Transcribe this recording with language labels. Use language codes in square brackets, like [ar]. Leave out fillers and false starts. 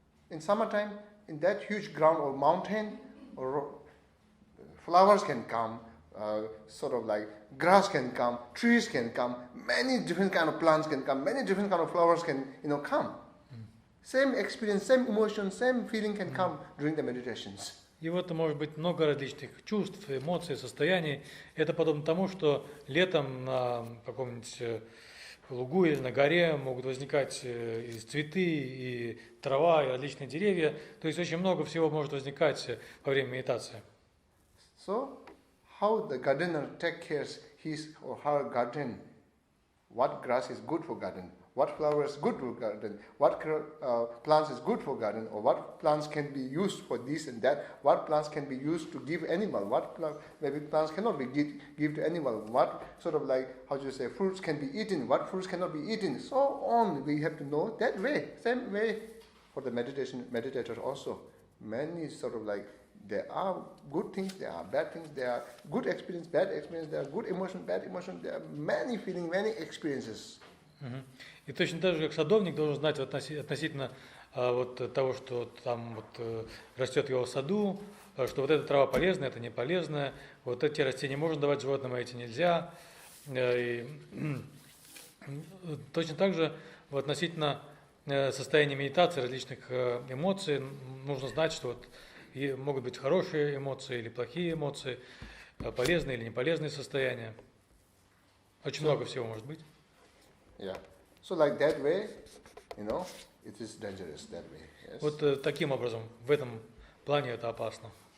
[en] In summertime, in that huge ground or mountain, or flowers can come, sort of like grass can come, trees can come, many different kind of plants can come, many different kind of flowers can, come. Same experience, same emotion, same feeling can come during the meditations. [ru] И вот может быть много различных чувств, эмоций, состояний. Это подобно тому, что летом на каком-нибудь лугу или на горе могут возникать и цветы, и трава, и различные деревья. То есть очень много всего может возникать во время медитации. [en] So, how the gardener take care his or her garden? What grass is good for garden? What flower is good for garden? What plants is good for garden? Or what plants can be used for this and that? What plants can be used to give animal? What maybe plants cannot be give to animal? What sort of like, fruits can be eaten? What fruits cannot be eaten? So on, we have to know that way. Same way for the meditators also. Many sort of like, there are good things, there are bad things, there are good experience, bad experience, there are good emotion, bad emotion, there are many feelings, many experiences. [ru] И точно так же, как садовник должен знать относительно вот того, что там вот растет в его саду, что вот эта трава полезная, это не полезная, вот эти растения можно давать животным, а эти нельзя. И точно так же относительно состояния медитации, различных эмоций, нужно знать, что вот могут быть хорошие эмоции или плохие эмоции, полезные или неполезные состояния. Очень много всего может быть. [en] Yeah. So like that way, it is dangerous that way. Yes? [ru] Вот таким образом, в этом плане это опасно.